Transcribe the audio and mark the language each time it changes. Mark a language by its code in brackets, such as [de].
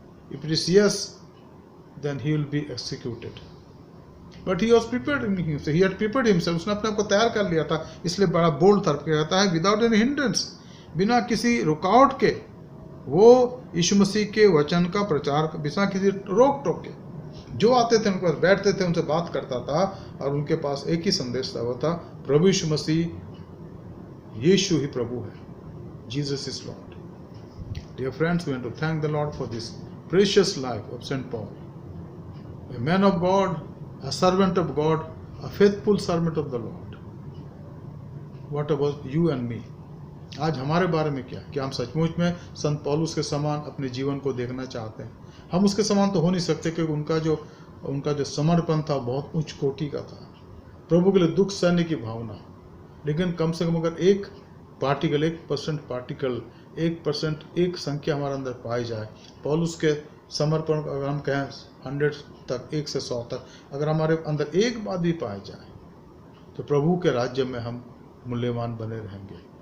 [en] If it is yes, then he will be executed. But he was preparing himself. He had prepared himself. [hi] उसने अपने आप को तैयार कर लिया था, इसलिए बड़ा बोल्ड था। कहता है [en] without any hindrance, [hi] बिना किसी रुकावट के वो यीशु मसीह के वचन का प्रचार, बिना किसी रोक टोक के जो आते थे उनके पास बैठते थे, उनसे बात करता था और उनके पास एक ही संदेश था, वो था प्रभु यीशु मसीह, यीशु ही प्रभु है, [en] Jesus is Lord. Dear friends, we want to thank the Lord for this precious life of St. Paul, a man of God, a servant of God, a faithful servant of the Lord. What about you and me? [hi] आज हमारे बारे में क्या हम सचमुच में संत पौलुस के समान अपने जीवन को देखना चाहते हैं? हम उसके समान तो हो नहीं सकते, क्योंकि उनका जो समर्पण था बहुत उच्च कोटि का था, प्रभु के लिए दुख सहने की भावना। लेकिन कम से कम अगर 1% पार्टिकल 1% एक संख्या हमारे अंदर पाई जाए, पौलुस के समर्पण, अगर हम कहें 100 तक, 1 से 100 तक, अगर हमारे अंदर एक बात भी पाई जाए, तो प्रभु के राज्य में हम मूल्यवान बने रहेंगे।